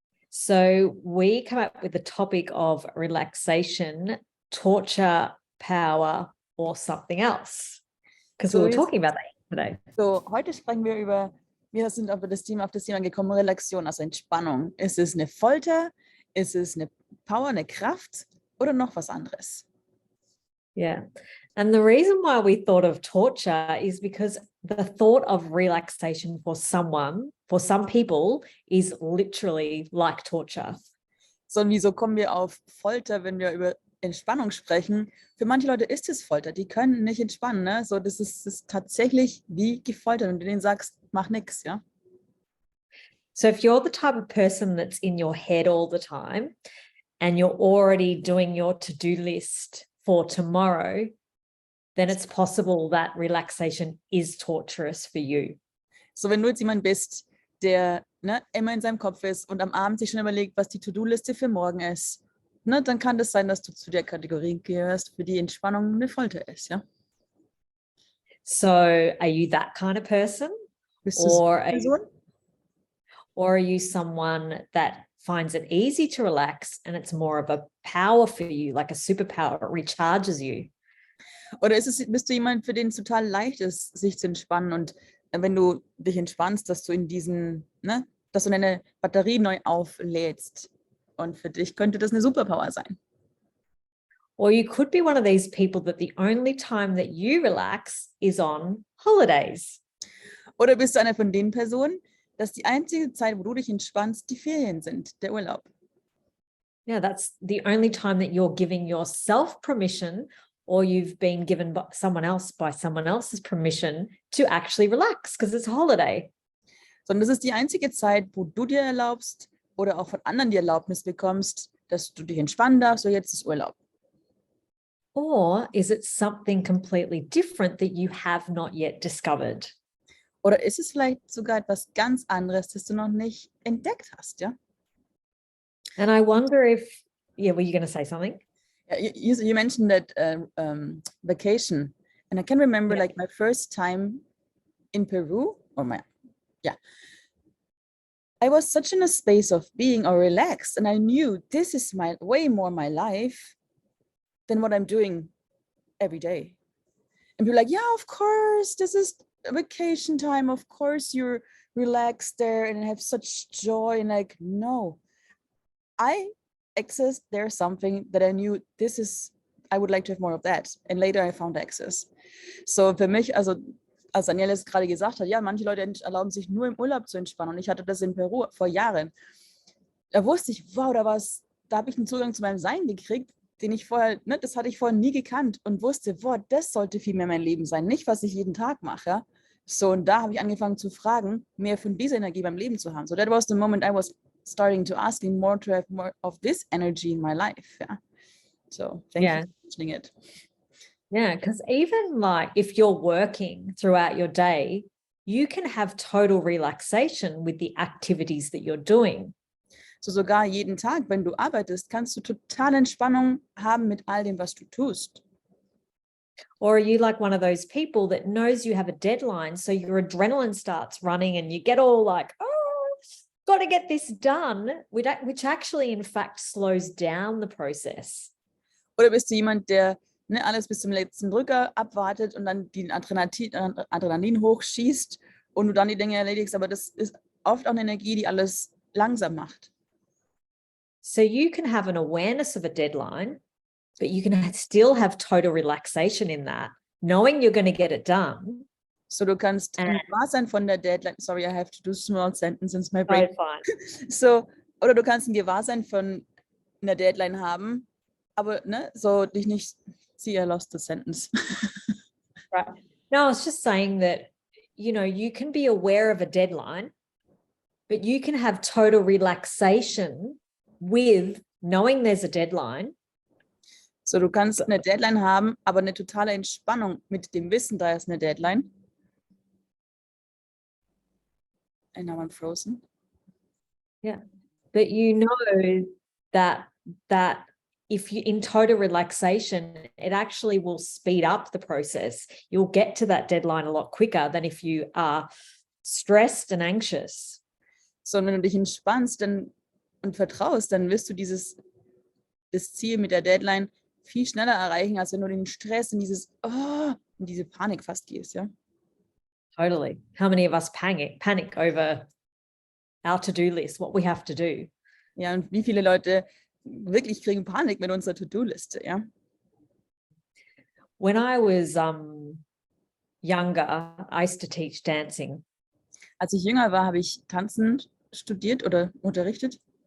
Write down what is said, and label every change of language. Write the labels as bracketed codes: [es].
[en] So we come up with the topic of relaxation, torture, power, or something else. Because we were talking about that today. [de] So, heute sprechen wir sind auf das Thema gekommen, Relaxation, also Entspannung. Ist es eine Folter? Ist es eine Power, eine Kraft oder noch was anderes? [en] Yeah. And the reason why we thought of torture is because the thought of relaxation for some people is literally like torture. [de] So, und wieso kommen wir auf Folter, wenn wir über Entspannung sprechen? Für manche Leute ist es Folter, die können nicht entspannen, ne? So, das ist tatsächlich wie gefoltert und du denen sagst, mach nix, ja? [en] So if you're the type of person that's in your head all the time and you're already doing your to-do list for tomorrow, then it's possible that relaxation is torturous for you. [de] So, wenn du jetzt jemand bist, der immer in seinem Kopf ist und am Abend sich schon überlegt, was die To-Do-Liste für morgen ist, dann kann das sein, dass du zu der Kategorie gehörst, für die Entspannung eine Folter ist, ja? [en] So are you that kind of person? [de] Bist du so eine Person? [en] Or are you someone that finds it easy to relax and it's more of a power for you, like a superpower, it recharges you? [de] Oder bist du jemand, für den es total leicht ist, sich zu entspannen und wenn du dich entspannst, dass du dass du deine Batterie neu auflädst und für dich könnte das eine Superpower sein. [en] Or you could be one of these people that the only time that you relax is on holidays. [de] Oder bist du eine von den Personen, dass die einzige Zeit, wo du dich entspannst, die Ferien sind, der Urlaub. [en] Yeah, that's the only time that you're giving yourself permission or you've been given by someone else's permission to actually relax because it's a holiday. [de] Sondern das ist die einzige Zeit, wo du dir erlaubst oder auch von anderen die Erlaubnis bekommst, dass du dich entspannen darfst, so jetzt ist Urlaub. [en] Or is it something completely different that you have not yet discovered? [de] Oder ist es vielleicht sogar etwas ganz anderes, das du noch nicht entdeckt hast, ja? [en] And I wonder if, were you going to say something? You mentioned that vacation, and I can remember like my first time in Peru, I was such in a space of being or relaxed, and I knew this is way more my life than what I'm doing every day. And people like, yeah, of course, this is a vacation time. Of course, you're relaxed there and have such joy. And like, no, I accessed there something that I knew I would like to have more of that. And later I found access. [de] So für mich, also als Daniela es gerade gesagt hat, ja, manche Leute erlauben sich nur im Urlaub zu entspannen. Und ich hatte das in Peru vor Jahren. Da wusste ich, wow, da habe ich einen Zugang zu meinem Sein gekriegt, den ich vorher, das hatte ich vorher nie gekannt und wusste, boah, das sollte viel mehr mein Leben sein, nicht was ich jeden Tag mache. Ja? So, und da habe ich angefangen zu fragen, mehr von dieser Energie beim Leben zu haben. [en] So that was the moment I was starting to asking more to have more of this energy in my life. Yeah. So thank you for mentioning it. Yeah, because even like if you're working throughout your day, you can have total relaxation with the activities that you're doing. [de] So sogar jeden Tag, wenn du arbeitest, kannst du total Entspannung haben mit all dem, was du tust. [en] Or are you like one of those people that knows you have a deadline, so your adrenaline starts running and you get all like, oh, got to get this done, which actually in fact slows down the process. [de] Oder bist du jemand, der alles bis zum letzten Drücker abwartet und dann den Adrenalin hochschießt und du dann die Dinge erledigst, aber das ist oft auch eine Energie, die alles langsam macht. [en] So you can have an awareness of a deadline, but you can still have total relaxation in that, knowing you're going to get it done. [de] So du kannst im Gewahrsein von der Deadline, [en] sorry, I have to do small sentences, my brain. [de] So, oder du kannst ein Gewahrsein von einer Deadline haben, aber so dich nicht, [en] see, I lost the sentence. Right. No, I was just saying that, you can be aware of a deadline, but you can have total relaxation with knowing there's a deadline. [de] So, du kannst eine Deadline haben, aber eine totale Entspannung mit dem Wissen, da ist eine Deadline. [en] And now I'm frozen. But you know that if you in total relaxation, it actually will speed up the process. You'll get to that deadline a lot quicker than if you are stressed and anxious. [de] So, und wenn du dich entspannst und vertraust, dann wirst du das Ziel mit der Deadline viel schneller erreichen, als wenn du in den Stress, in diese Panik fast gehst, ja? [en] Totally. How many of us panic over our to-do list, what we have to do? [de] Ja, und wie viele Leute wirklich kriegen Panik mit unserer To-Do-Liste, ja? [en] When I was younger, I used to teach dancing. [de] Als ich jünger war, habe ich Tanzen studiert oder unterrichtet.